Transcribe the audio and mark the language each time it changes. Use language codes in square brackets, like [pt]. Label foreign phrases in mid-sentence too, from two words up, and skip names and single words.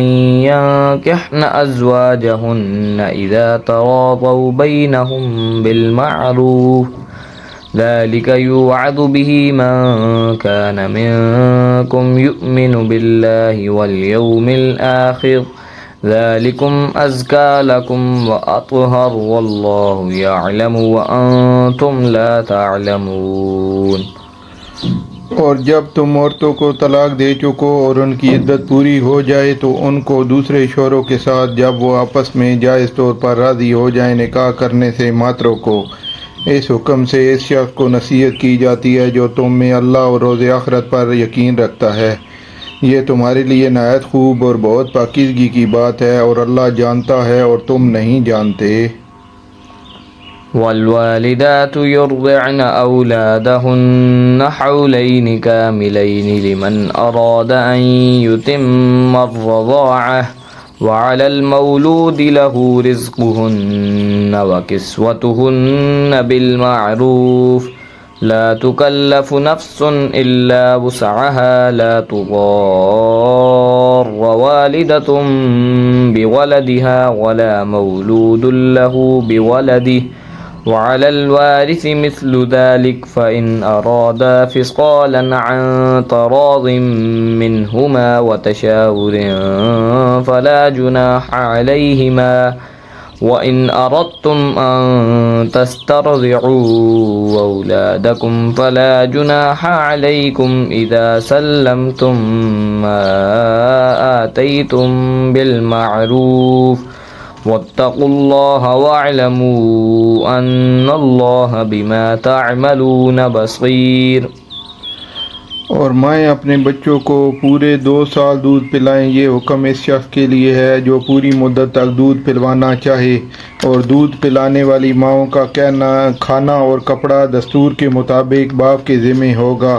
[ar] ينكحن أزواجهن إذا تراضوا بينهم بالمعروف ذلك يوعظ به من كان منكم يؤمن بالله واليوم الآخر ذلكم أزكى لكم وأطهر والله يعلم وأنتم لا تعلمون. [ur] اور جب تم عورتوں کو طلاق دے چکو اور ان کی عدت پوری ہو جائے تو ان کو دوسرے شوہروں کے ساتھ جب وہ آپس میں جائز طور پر راضی ہو جائے نکاح کرنے سے مت روکو. اس حکم سے اس شخص کو نصیحت کی جاتی ہے جو تم میں اللہ اور روز آخرت پر یقین رکھتا ہے. یہ تمہارے لیے نہایت خوب اور بہت پاکیزگی کی بات ہے اور اللہ جانتا ہے اور تم نہیں جانتے. [ar] والوالدات يرضعن أولادهن حولين كاملين لمن أراد أن يتم الرضاعة وعلى المولود له رزقهن وكسوتهن بالمعروف لا تكلف نفس إلا وسعها لا تضار والدة بولدها ولا مولود له بولده وعلى الوارث مثل ذلك فإن أرادا فصالا عن تراض منهما و تشاور فلا جناح عليهما وإن أردتم أن تسترضعوا أولادكم فلا جناح عليكم إذا سلمتم ما آتيتم بالمعروف واتقوا الله واعلموا أن الله بما تعملون بصير. [ur] اور مائیں اپنے بچوں کو پورے 2 سال دودھ پلائیں. یہ حکم اس شخص کے لیے ہے جو پوری مدت تک دودھ پلوانا چاہے. اور دودھ پلانے والی ماؤں کا کہنا کھانا اور کپڑا دستور کے مطابق باپ کے ذمے ہوگا.